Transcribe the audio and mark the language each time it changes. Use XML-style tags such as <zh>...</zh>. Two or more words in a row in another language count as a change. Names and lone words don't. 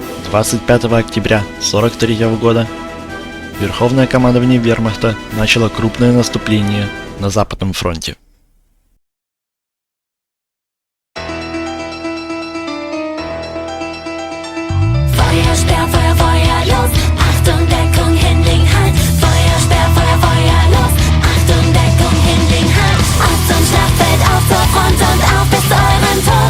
<ru>25 октября 1943 года Верховное командование Вермахта начало крупное наступление на Западном фронте.</ru> <de>Feuersperr, Feuer, Feuer, los! Achtung, Deckung, Hinling, halt! Feuersperr, Feuer, Feuer, los! Achtung, Deckung, Hinling, halt! Auf zum Schlachtfeld, auf zur Front und auf bis zu eurem Tod!</de>